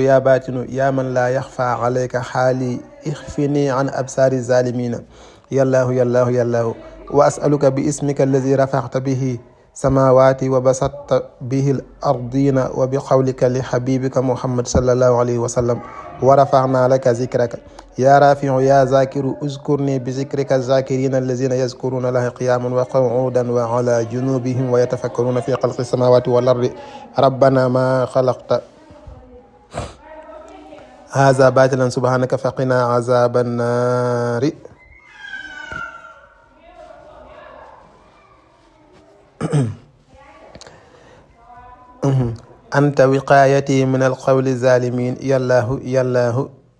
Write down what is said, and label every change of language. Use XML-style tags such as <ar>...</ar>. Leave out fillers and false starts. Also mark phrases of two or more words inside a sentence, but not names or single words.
<ar>يا باطن يا من لا يخفى عليك حالي اخفني عن أبصار الظالمين يا الله وأسألك باسمك الذي رفعت به السماوات وبسطت به الأرضين وبقولك لحبيبك محمد صلى الله عليه وسلم ورفعنا لك ذكرك يا رافع يا ذاكر اذكرني بذكرك الذاكرين الذين يذكرون الله قياما وقعودا وعلى جنوبهم ويتفكرون في خلق السماوات والأرض ربنا ما خلقت هذا باطلا سبحانك فقنا عذاب النار أنت وقايتي من القول الظالم يا الله</ar>